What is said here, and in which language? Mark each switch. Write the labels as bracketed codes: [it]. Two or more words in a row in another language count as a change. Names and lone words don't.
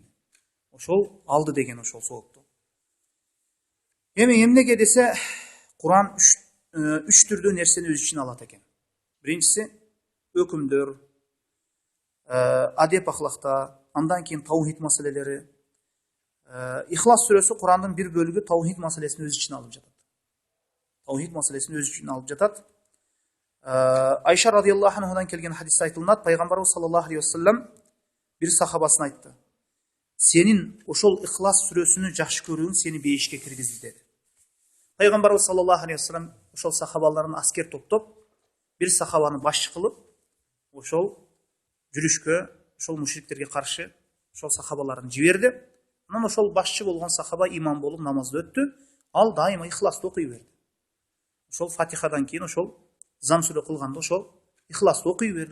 [ky] Ошол алды деген ошол соопту. Эми эмнеге десе, Куран 3 түрдүү нерсени өз ичине алат экен. Биринчиси өкүмдөр, адеп ахлакта, андан кийин таухид маселелери. Ихлас сүрөсү Курандын бир бөлүгү таухид маселесин өз ичине алып жатат. Таухид маселесин өз ичине алып жатат. [kk] Айша [ar] رضي الله عنها [kk] келген хадисте айтылынады, пайғамбарымыз [ar] صلى الله عليه وسلم [kk] бір сахабасына айтты: сенің ошол Ихлас сүресіні жақсы көруің сені бейішке кіргізді деді. [ky] Пайғамбарымыз [ar] صلى الله عليه وسلم [ky] ошол сахабаларын аскер топтоп, [kk] бір сахабаны басшы қылып, [ky] ошол жүрүшкө, ошол мушриктерге каршы ошол сахабаларын жиберди. Анан ошол башчы болгон сахаба имам болуп намазды өттү. Ал дайыма Ихласты окуй берди. Ошол Фатихадан кийин ошол зам сүрө кылганда ошол Ихласты окуй берди.